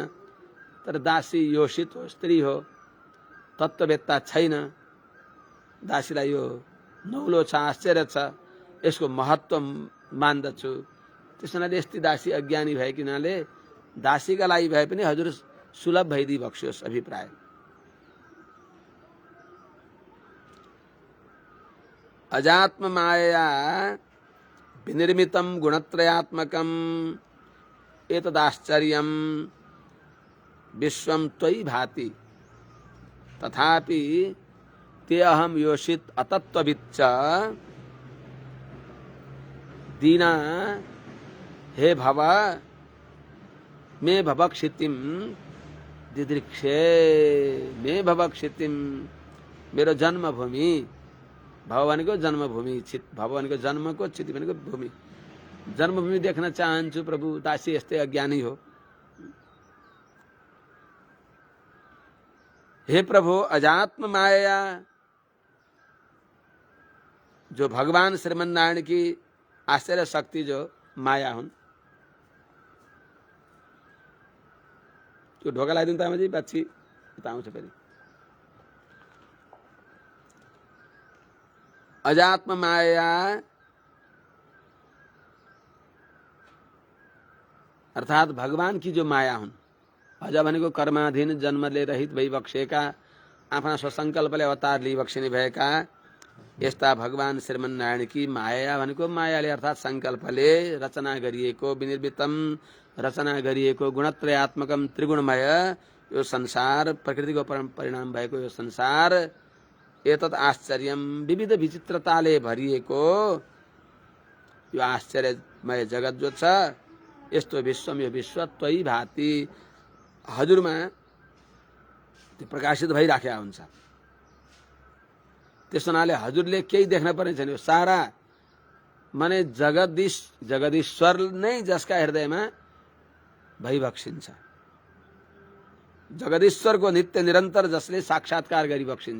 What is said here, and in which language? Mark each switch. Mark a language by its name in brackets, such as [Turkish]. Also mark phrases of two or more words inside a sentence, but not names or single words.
[Nepali] तर दासी योषित हो, स्त्री हो, तत्त्ववेत्ता छैन, दासीलाई यो नौलो छ, आश्चर्य छ, यसको महत्त्व मान्दछु। त्यस हुनाले यस्ती दासी अज्ञानी भएको हुनाले दासीका लागि भए पनि हजुर सुलभ भइदिई बक्सियोस् अभिप्राय। [Sanskrit] अजात्म माया विनिर्मितं गुणत्रयात्मकं एतदाश्चर्यं विश्वं त्वयि भाति तथापि ते अहम योषित अतत्त्वविच्च दीना हे भव मे भवक्षितिं दिदृक्षे मे भवक्षितिं। [Nepali] मेरो जन्मभूमि, भव भनेको जन्मभूमि, चित भव भनेको जन्मको, चित भनेको भूमि, जन्मभूमि देख्न चाहन्छु प्रभु। दासी यस्तै अज्ञानी हो। हे प्रभु, अजात्म माया जो भगवान श्रीमन नारायण की आश्चर्य शक्ति जो माया हुन्। त्यो ढोका लगाइदिनु तामाजी, पछि उता आउँछ फेरि। अजात्म माया अर्थात भगवान की जो माया हुन्। अज भनेको कर्माधीन जन्मले रहित भइबक्सेका, आफ्ना स्वसङ्कल्पले अवतार लिइबक्सिने भएका यस्ता भगवान श्रीमन नारायण की माया भनेको मायाले अर्थात सङ्कल्पले रचना गरिएको, विनिर्मितम रचना गरिएको गुणत्रयात्मकम त्रिगुणमय यो संसार, प्रकृतिको परिणाम भएको यो संसार, [Sanskrit] एतत् आश्चर्यम [Nepali] विविध विचित्रताले भरिएको यो आश्चर्यमय जगत जो छ, यस्तो विश्वम यो विश्व [Sanskrit] त्वयि भाति [Nepali] हजुरमा त्यो प्रकाशित भइराखेका हुन्छ। त्यस हुनाले हजुरले केही देख्न पर्ने छैन। यो सारा माने जगदीश्वर नै जसका हृदयमा भइबक्सिन्छ, जगदीश्वरको नित्य निरन्तर जसले साक्षात्कार गरिबक्सिन्छ।